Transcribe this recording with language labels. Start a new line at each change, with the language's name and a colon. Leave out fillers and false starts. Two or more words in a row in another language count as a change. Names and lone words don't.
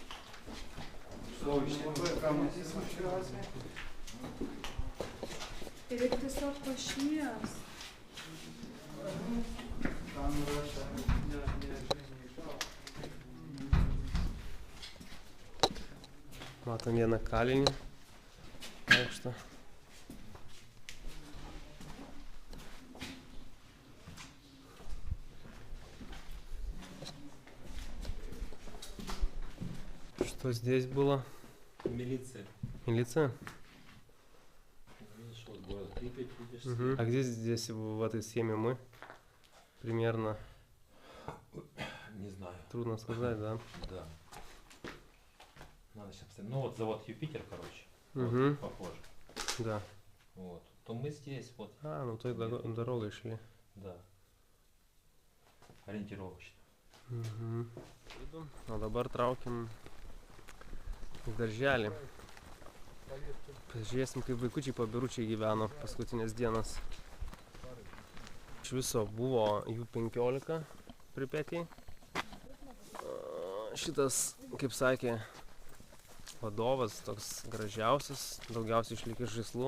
Lithuanian: Ir tiesiog pašvies. Matom vieną kalinį aukštą.
Russian: Что здесь было? Милиция. Милиция? Видишь, вот город Припять, видишь. Угу. А где здесь в этой схеме мы? Примерно. Не знаю. Трудно сказать, да? Да. Надо сейчас посмотреть. Ну вот завод Юпитер, короче. Угу. Вот, похоже. Да. Вот. То мы здесь, вот. А, ну той дорогой шли. Да. Ориентировочно. Угу.
Lithuanian: O dabar traukiam į darželį. Pažiūrėsim, kaip vaikučiai pabiručiai gyveno paskutinės dienas. Iš viso buvo jų 15 Pripetėj. Šitas, kaip sakė vadovas, toks gražiausias, daugiausiai išlikęs žaislų.